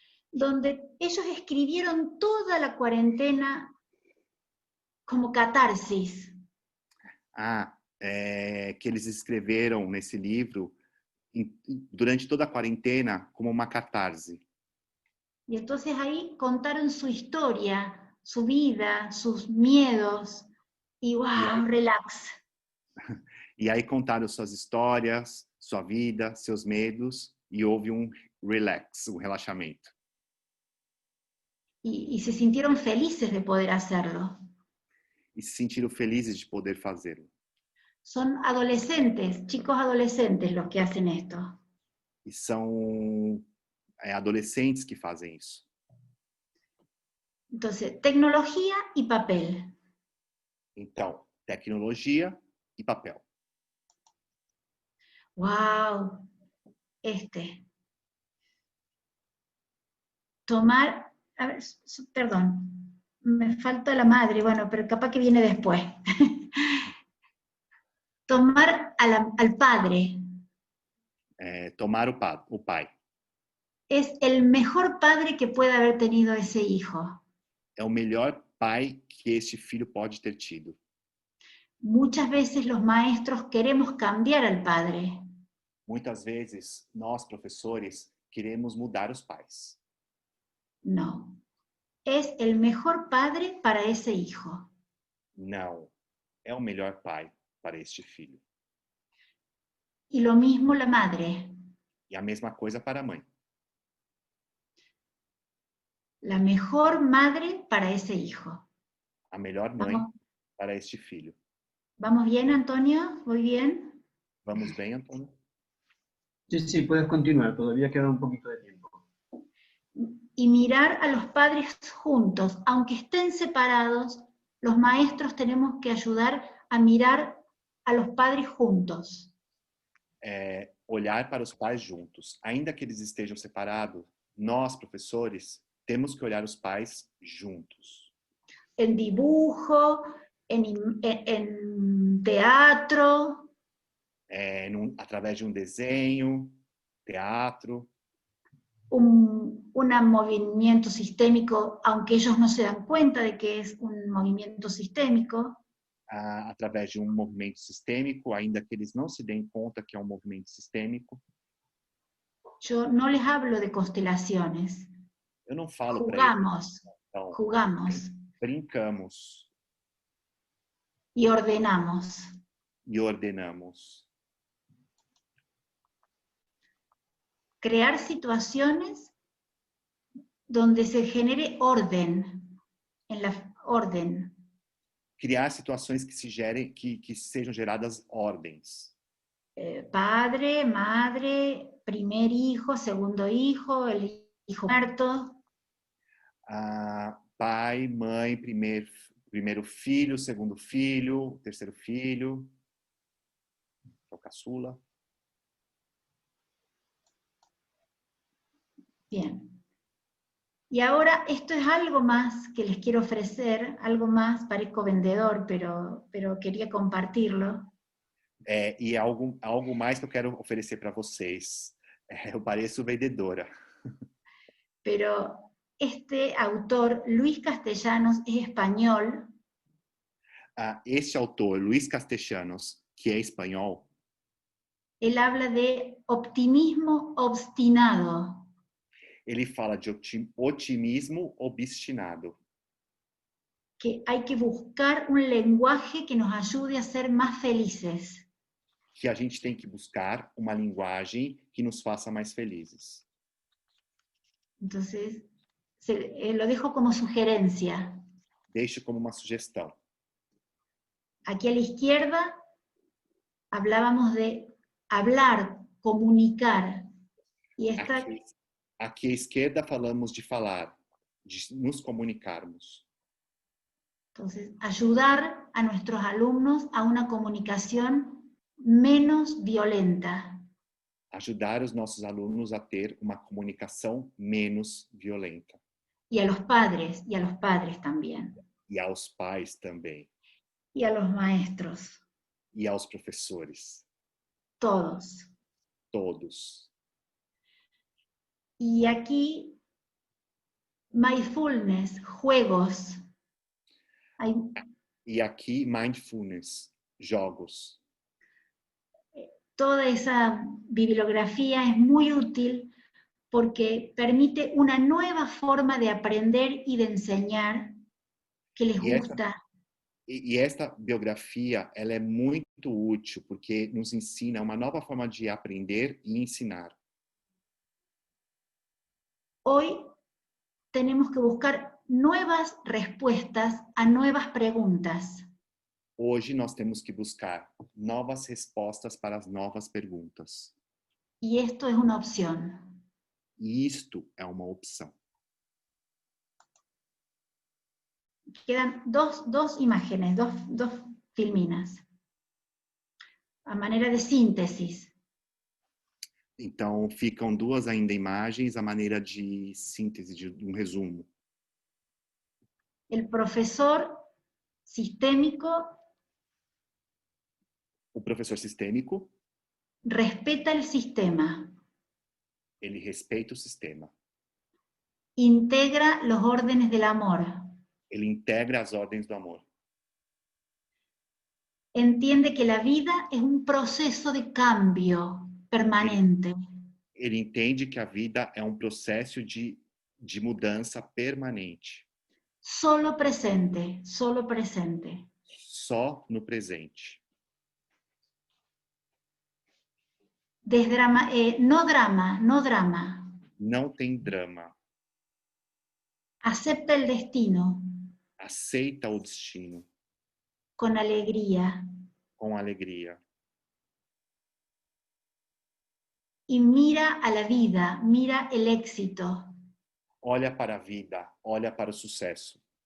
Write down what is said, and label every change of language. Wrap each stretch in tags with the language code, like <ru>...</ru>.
<es>Donde ellos escribieron toda la cuarentena como catarsis.</es> <pt>Que eles escreveram nesse livro durante toda a quarentena como uma catarse.</pt> <es>Y entonces ahí contaron su historia, su vida, sus miedos, y wow, relax.</es> <pt>E aí contaram suas histórias, sua vida, seus medos, e houve relax, relaxamento.</pt> <es>Y se sintieron felices de poder hacerlo.</es> <pt>E se sentiram felizes de poder fazê-lo.</pt> <es>Son adolescentes, chicos adolescentes los que hacen esto.</es> <pt>E são adolescentes que fazem isso.</pt> <es>Entonces, tecnología y papel.</es> <pt>Então, tecnologia e papel. ¡Wow!</pt> <es>Tomar, a ver, perdón, me falta la madre, bueno, pero capaz que viene después. Tomar al padre.</es> <pt>Tomar o pai.</pt> <es>Es el mejor padre que puede haber tenido ese hijo.</es> <pt>É o melhor pai que este filho pode ter tido.</pt> <es>Muchas veces los maestros queremos cambiar al padre.</es> <pt>Muitas vezes, nós, professores, queremos mudar os pais.</pt> <es>No. Es el mejor padre para ese hijo.</es> <pt>Não. É o melhor pai para este filho.</pt> <es>Y lo mismo la madre.</es> <pt>E a mesma coisa para a mãe.</pt> <es>La mejor madre para ese hijo.</es> <pt>A melhor mãe para este filho.</pt> <es>¿Vamos bien, Antonio? ¿Muy bien?</es> <pt>Vamos bem, Antônio?</pt> <es>Sí, puedes continuar. Todavía queda un poquito de tiempo. Y mirar a los padres juntos. Aunque estén separados, los maestros tenemos que ayudar a mirar a los padres juntos.</es> <pt>Olhar para os pais juntos. Ainda que eles estejam separados, nós, professores, temos que olhar os pais juntos.</pt> <es>En dibujo, en teatro.</es> <pt>Através de desenho, teatro.</pt> <es>Un movimiento sistémico, aunque ellos no se dan cuenta de que es un movimiento sistémico.</es> <pt>Através de movimento sistêmico, ainda que eles não se deem conta que é movimento sistêmico.</pt> <es>Yo no les hablo de constelaciones.</es> <pt>Eu não falo para eles. Então,</pt> <es>jugamos.</es> <pt>Brincamos.</pt> <es>Y ordenamos.</es> <pt>E ordenamos.</pt> <es>Crear situaciones donde se genere orden, orden.</es> <pt>Criar situações que sejam geradas ordens.</pt> <es>Padre, madre, primer hijo, segundo hijo, el hijo muerto.</es> <pt>Pai, mãe, primeiro filho, segundo filho, terceiro filho, o caçula.</pt> <es>Bien. Y ahora esto es algo más que les quiero ofrecer, algo más, parezco vendedor, pero quería compartirlo.</es> <pt>E algo mais que eu quero oferecer para vocês. Eu pareço vendedora.</pt> <es>Pero este autor, Luis Castellanos, es español.</es> <pt>Este autor, Luis Castellanos, que é espanhol,</pt> <es>él habla de optimismo obstinado.</es> <pt>Ele fala de otimismo obstinado.</pt> <es>Que hay que buscar un lenguaje que nos ayude a ser más felices.</es> <pt>Que a gente tem que buscar uma linguagem que nos faça mais felizes.</pt> <es>Entonces, lo dejo como sugerencia.</es> <pt>Deixo como uma sugestão.</pt> <es>Aquí a la izquierda hablábamos de hablar, comunicar. Y esta...</es> <pt>Aqui à esquerda falamos de falar, de nos comunicarmos.</pt> <es>Entonces, ayudar a nuestros alumnos a una comunicación menos violenta.</es> <pt>Ajudar os nossos alunos a ter uma comunicação menos violenta.</pt> <es>Y a los padres también.</es> <pt>E aos pais também.</pt> <es>Y a los maestros.</es> <pt>E aos professores.</pt> <es>Todos.</es> <pt>Todos.</pt> <es>Y aquí, mindfulness, juegos.</es> <pt>E aqui, mindfulness, jogos.</pt> <es>Toda esa bibliografía es muy útil porque permite una nueva forma de aprender y de enseñar que les gusta.</es> <pt>E esta biografia, ela é muito útil, porque nos ensina uma nova forma de aprender e ensinar.</pt> <es>Hoy tenemos que buscar nuevas respuestas a nuevas preguntas.</es> <pt>Hoje nós temos que buscar novas respostas para as novas perguntas.</pt> <es>Y esto es una opción.</es> <pt>E isto é uma opção.</pt> <es>Quedan dos imágenes, dos filminas, a manera de síntesis.</es> <pt>Então, ficam duas ainda imagens, a maneira de síntese, de um resumo.</pt> <es>El profesor sistémico</es> <pt>O professor sistêmico,</pt> <es>respeta el sistema,</es> <pt>ele respeita o sistema.</pt> <es>integra los órdenes del amor,</es> <pt>Ele integra as ordens do amor.</pt> <es>entiende que la vida es un proceso de cambio permanente.</es> <pt>Ele entende que a vida é um processo de mudança permanente.</pt> <es>Solo presente, solo presente.</es> <pt>Só no presente.</pt> <es>No drama, no drama.</es> <pt>Não tem drama.</pt> <es>Acepta el destino</es> <pt>Aceita o destino</pt> <es>con alegría</es> <pt>com alegria.</pt> <es>y mira a la vida, mira el éxito.</es> <pt>Olha para a vida, olha para o sucesso.</pt>